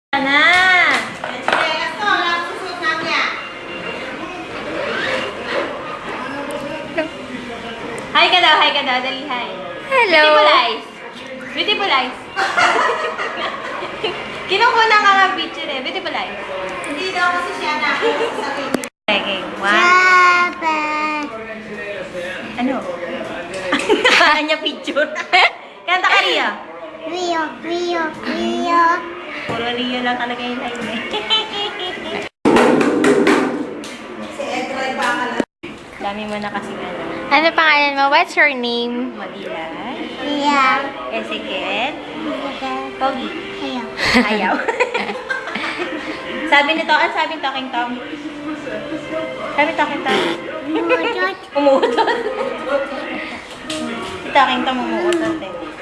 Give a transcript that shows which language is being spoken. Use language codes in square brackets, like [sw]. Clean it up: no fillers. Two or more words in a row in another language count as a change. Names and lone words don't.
[tl] Na. Hi ka daw, dali hi. Hello. [en] Beautiful eyes. Beautiful eyes. [tl] Kinukuha ka nga picture eh. [en] Beautiful eyes. [tl] Hindi daw kasi siya na. [en] Okay, one. [tl] Ano? Kanya picture. Kanta ka Ria. Rio. Puro Rio lang talaga yung line eh. Dami mo na kasi ano. Ano pangalan mo? [en] What's your name? [tl] Madila. Ria. Ezekiel. Pogi. Ayaw. Ayaw. Sabi nito, ano sabi ni Talking Tom? Sabi ni Talking Tom? Umutot. Umuutot. Si Talking Tom umuutot eh.